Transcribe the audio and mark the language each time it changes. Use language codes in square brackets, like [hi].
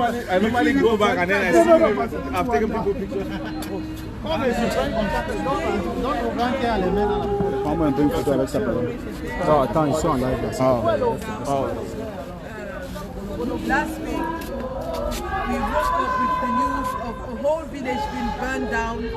[en] I normally go back and then I see people, I've taken people pictures. [fr] Prends-moi un peu une photo avec ça. Oh, attends, ils sont en live là. [en] Last week, we woke up with the news of a whole village being burned down.